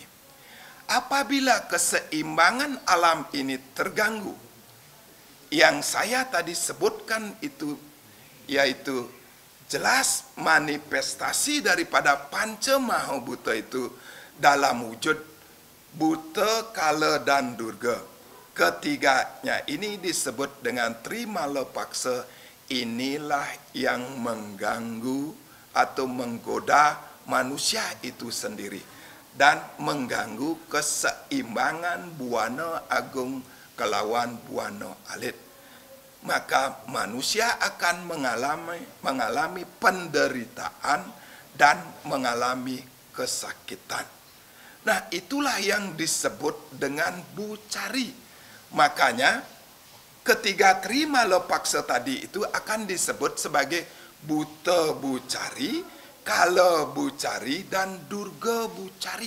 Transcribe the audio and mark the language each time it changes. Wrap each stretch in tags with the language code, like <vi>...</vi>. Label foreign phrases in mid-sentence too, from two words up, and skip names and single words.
<id>Apabila keseimbangan alam ini terganggu, yang saya tadi sebutkan itu, yaitu jelas manifestasi daripada panca maha buta itu dalam wujud buta, kala, dan durga. Ketiganya ini disebut dengan trimala paksa. Inilah yang mengganggu atau menggoda manusia itu sendiri dan mengganggu keseimbangan buana agung kelawan buana alit. Maka manusia akan mengalami penderitaan dan mengalami kesakitan. Nah, itulah yang disebut dengan bucari. Makanya ketiga trimala paksa tadi itu akan disebut sebagai buta bucari, kala bucari, dan durga bucari.</id>